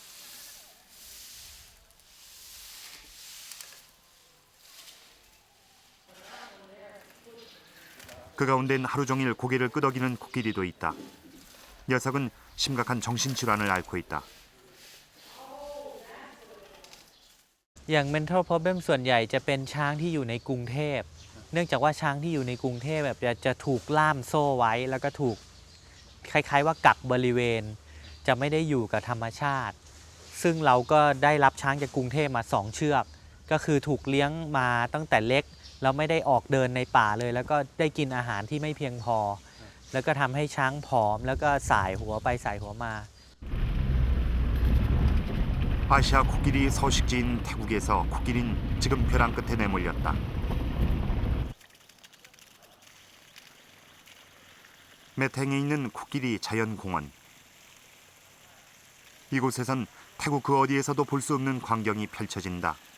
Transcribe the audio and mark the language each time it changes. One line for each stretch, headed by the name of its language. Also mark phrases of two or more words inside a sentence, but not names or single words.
Korean: 그 가운데는 하루 종일 고개를 끄덕이는 코끼리도 있다. 녀석은 심각한 정신질환을 앓고 있다.
Thai: อย่าง
English: mental problem
Thai: ส่วนใหญ่จะเป็นช้างที่อยู่ในกรุงเทพเนื่องจากว่าช้างที่อยู่ในกรุงเทพแบบจะถูกล่ามโซ่ไว้แล้วก็ถูกคล้ายๆว่ากักบริเวณจะไม่ได้อยู่กับธรรมชาติซึ่งเราก็ได้รับช้างจากกรุงเทพมา2เชือกก็คือถูกเลี้ยงมาตั้งแต่เล็กแล้วไม่ได้ออกเดินในป่าเลยแล้วก็ได้กินอาหารที่ไม่เพียงพอแล้วก็ทำให้ช้างผอมแล้วก็สายหัวไปสายหัวมา
Korean: 아시아 코끼리 서식지인 태국에서 코끼리는 지금 벼랑 끝에 내몰렸다. 매탱에 있는 코끼리 자연공원. 이곳에선 태국 그 어디에서도 볼 수 없는 광경이 펼쳐진다.